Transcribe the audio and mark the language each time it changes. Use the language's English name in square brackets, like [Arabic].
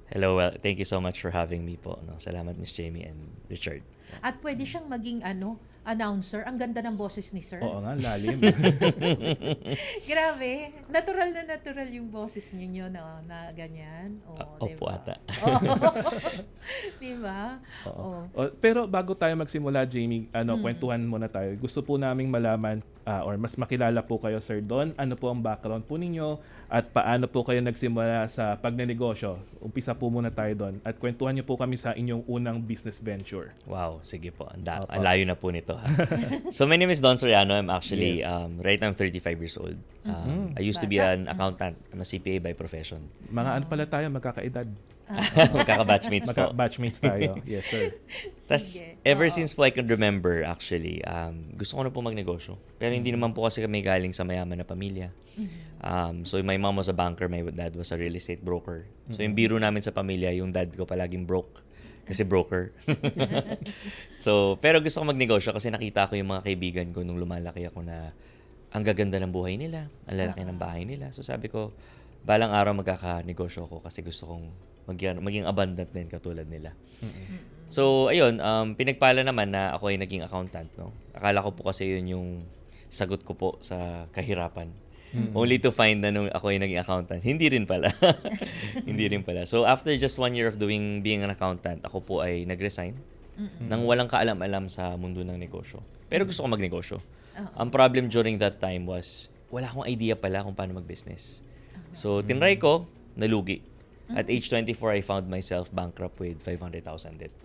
[English] Hello, thank you so much for having me po. [Filipino] Salamat, Miss Jamie and Richard. At pwede siyang maging announcer. Ang ganda ng boses ni Sir. Oo nga, lalim. Grabe. Natural na natural yung boses ninyo na ganyan. Opo ata. Diba? Pero bago tayo magsimula, Jamie, kwentuhan muna tayo. Gusto po naming malaman or mas makilala po kayo, Sir Don. Ano po ang background po ninyo at paano po kayo nagsimula sa pagnenegosyo? Umpisa po muna tayo doon. At kwentuhan niyo po kami sa inyong unang business venture. Wow, sige po. Ang layo na po nito. [English] So my name is Don Soriano. I'm actually, right now I'm 35 years old. I used to be an accountant. I'm a CPA by profession. [Filipino] Mga ano pala tayo, magkakaedad. Magkaka-batchmates po. Batchmates tayo. [English] Yes, sir. [Filipino] Tas, ever since po [English] I can remember, actually, [Filipino] gusto ko na po magnegosyo. Pero hindi naman po kasi kami galing sa mayaman na pamilya. [English] So my mom was a banker, my dad was a real estate broker. [Filipino] So yung biro namin sa pamilya, yung dad ko palaging broke. Kasi broker. So, pero gusto ko magnegosyo kasi nakita ko yung mga kaibigan ko nung lumalaki ako na ang gaganda ng buhay nila, ang lalaki ng bahay nila. So sabi ko, balang araw magkakanegosyo ako kasi gusto kong maging abundant din katulad nila. So, ayun, pinagpala naman na ako ay naging accountant. No? Akala ko po kasi yun yung sagot ko po sa kahirapan. [English] Only to find [Filipino] na nung ako ay naging accountant. Hindi rin pala. Hindi rin pala. So, [English] after just 1 year of being an accountant, [Filipino] ako po ay nag-resign nang walang kaalam-alam sa mundo ng negosyo. Pero gusto ko magnegosyo. Ang [English] problem during that time was, [Filipino] wala akong idea pala kung paano mag-business. So, tinry ko, nalugi. [English] At age 24, I found myself bankrupt with 500,000 debt.